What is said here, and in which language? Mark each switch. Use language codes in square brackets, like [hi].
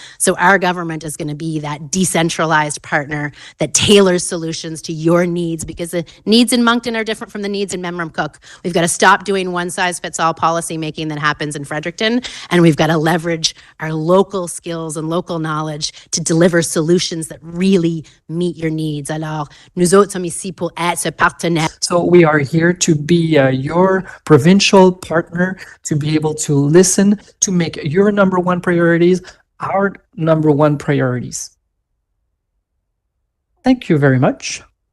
[en] So our government is going to be that decentralized partner that tailors solutions to your needs, because the needs in Moncton are different from the needs in Memramcook. We've got to stop doing one-size-fits-all policy making that happens in Fredericton, and we've got to leverage our local skills and local knowledge to deliver solutions that really meet your needs. [fr] Alors, nous autres sommes ici pour être ce partenaire. [en] So we are here to be your provincial partner, to be able to listen, to make your number one priorities our number one priorities. Thank you very much.